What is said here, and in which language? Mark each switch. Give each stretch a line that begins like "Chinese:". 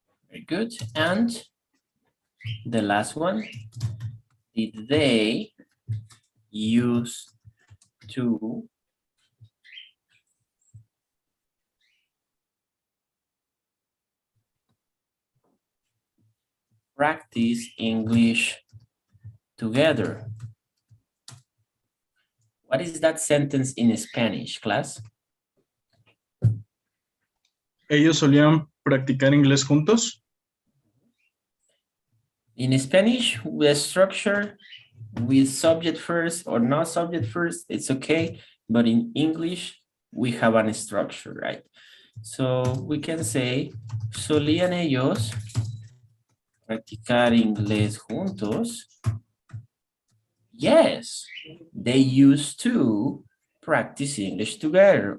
English: Very good. And the last one, did they use to practice English together? What is that sentence in Spanish, class?
Spanish: ¿Ellos solían practicar inglés juntos?
English: In Spanish, the structure with subject first or not subject first, it's okay. But in English, we have a structure, right? So we can say,
Spanish: solían ellos practicar inglés juntos.
English: Yes, they used to practice English together.